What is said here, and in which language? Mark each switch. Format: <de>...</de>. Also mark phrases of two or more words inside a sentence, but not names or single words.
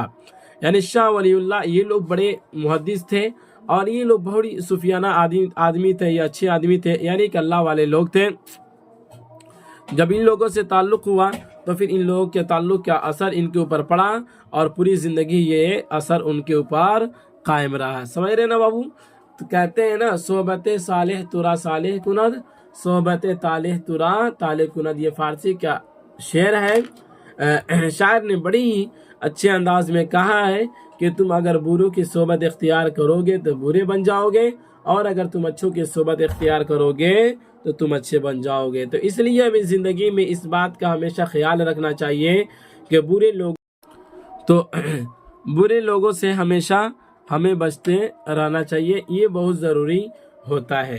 <ur>یعنی شاہ ولی اللہ یہ لوگ بڑے محدث تھے، اور یہ لوگ بہت صوفیانہ آدمی تھے، یہ اچھے آدمی تھے، یعنی کہ اللہ والے لوگ تھے۔ جب ان لوگوں سے تعلق ہوا تو پھر ان لوگوں کے تعلق کا اثر ان کے اوپر پڑا، اور پوری زندگی یہ اثر ان کے اوپر قائم رہا۔ سمجھ رہے نا بابو؟ تو کہتے ہیں نا،</ur> <fa>صحبت صالح ترا صالح کند، صحبت طالح ترا طالح کند،</fa> <ur>یہ فارسی کا شعر ہے۔ شاعر نے بڑی ہی اچھے انداز میں کہا ہے کہ تم اگر بروں کی صحبت اختیار کرو گے تو برے بن جاؤ گے، اور اگر تم اچھوں کی صحبت اختیار کرو گے تو تم اچھے بن جاؤ گے۔ تو اس لیے ہمیں زندگی میں اس بات کا ہمیشہ خیال رکھنا چاہیے کہ برے لوگوں سے ہمیشہ ہمیں بچتے رہنا چاہیے، یہ بہت ضروری ہوتا ہے۔</ur>